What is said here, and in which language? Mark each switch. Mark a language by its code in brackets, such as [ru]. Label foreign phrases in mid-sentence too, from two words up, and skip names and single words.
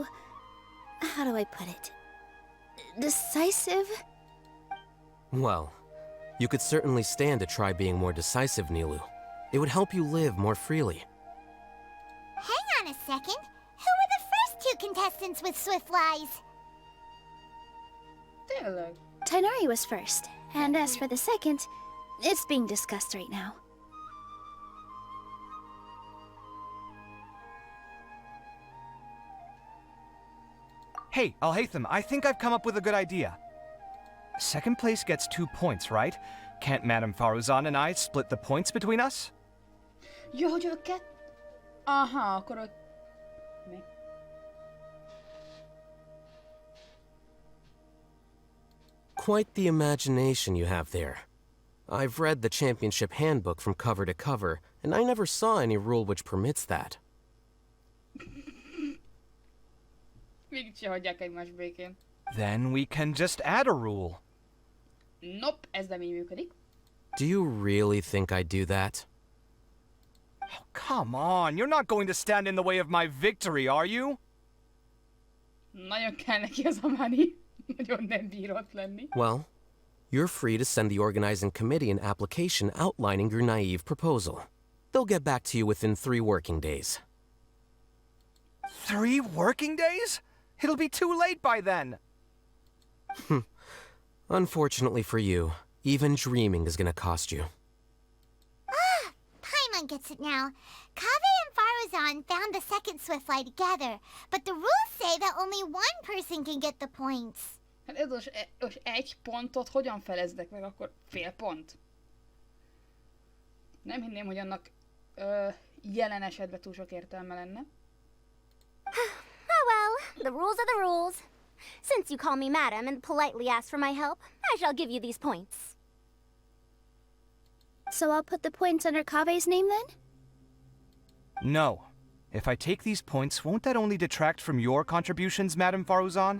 [en] how do I put it? Decisive? Well, you could certainly stand to try being more decisive, Nilu. It would help you live more freely. Hang on a second. Who were the first two contestants with Swiftflies? [hu] Tényleg? [en] Tainari was first, and as for the second, it's being discussed right now. Hey, Alhaitham, I think I've come up with a good idea. Second place gets 2 points, right? Can't Madame Faruzan and I split the points between us? [hu] Jó, hogy őket... Aha, akkor ott... Mi? [en] Quite the imagination you have there. I've read the championship handbook from cover to cover, and I never saw any rule which permits that. [hu] Mégse hagyják egymást békén. [en] Then we can just add a rule. Nope, [hu] ez nem így működik. [en] Do you really think I'd do that? Oh, come on, you're not going to stand in the way of my victory, are you? [hu] Nagyon kell neki az a money. Nagyon nem bírott lenni. [en] Well, you're free to send the organizing committee an application outlining your naive proposal. They'll get back to you within 3 working days. 3 working days? It'll be too late by then. Unfortunately for you, even dreaming is gonna cost you. everyone gets it now. Kave and Faruzan found the second Swiftfly together, but the rules say that only one person can get the points. [hu] Hát ez most egy pontot hogyan felezdek meg, akkor fél pont? Nem hinném, hogy annak jelen esetben túl sok értelme lenne. [en] Oh well, the rules are the rules. Since you call me madam and politely ask for my help, I shall give you these points. So I'll put the points under Kave's name then? No. If I take these points, won't that only detract from your contributions, Madame Faruzan?